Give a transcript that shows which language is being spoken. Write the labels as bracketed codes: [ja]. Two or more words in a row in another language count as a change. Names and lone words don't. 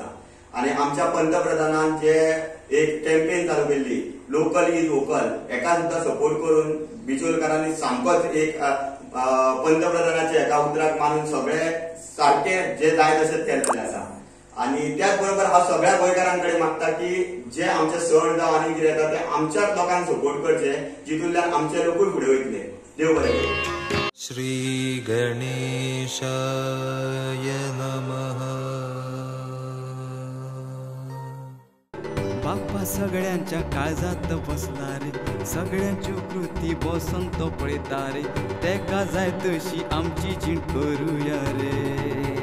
[kok] आनी आमच्या पंतप्रधानान जे एक कॅम्पेन चालू केल्ली [en] local is vocal [kok] हेका सुद्धा सपोर्ट करून बिचोलकारांनी सामकोच एक पंतप्रधानाच्या एका उतराक मानून सगळे सारखे जे जाय तशेंच केल्लेले आसा. आणि त्याच बरोबर हांव सगळ्या गोंयकारांकडे मागता की जे आमचे सण जावं आनी कितें येता ते आमच्याच लोकांक सपोर्ट करचे जितूंतल्यान आमचे लोकूय फुडें वयतले. देव बरें करूं. [sa] श्री गणेशाय नमः. [kok] बाप्पा सगळ्यांच्या काळजात बसला रे सगळ्यांच्यो कृती बसून तो पळयता रे तेका जाय तशी आमची जीण करूया रे